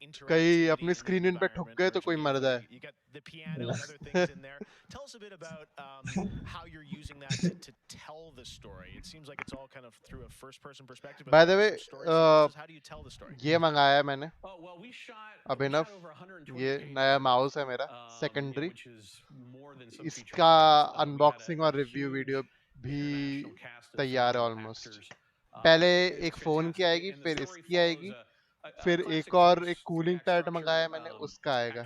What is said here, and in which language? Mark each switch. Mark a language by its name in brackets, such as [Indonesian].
[Hindi] कहीं अपनी स्क्रीन पे ठुक गए तो कोई मर जाए. [English] Tell us a bit about how you're using that to tell this story? It seems like it's all kind of through a first-person perspective. By the way, how do you tell the story? [Hindi] ये मंगाया है मैंने अभिनव, ये नया mouse है मेरा secondary, इसका unboxing और रिव्यू वीडियो भी तैयार है ऑलमोस्ट। पहले एक फोन की आएगी, फिर इसकी आएगी, फिर एक और एक कूलिंग पैड मंगाया मैंने, उसका आएगा।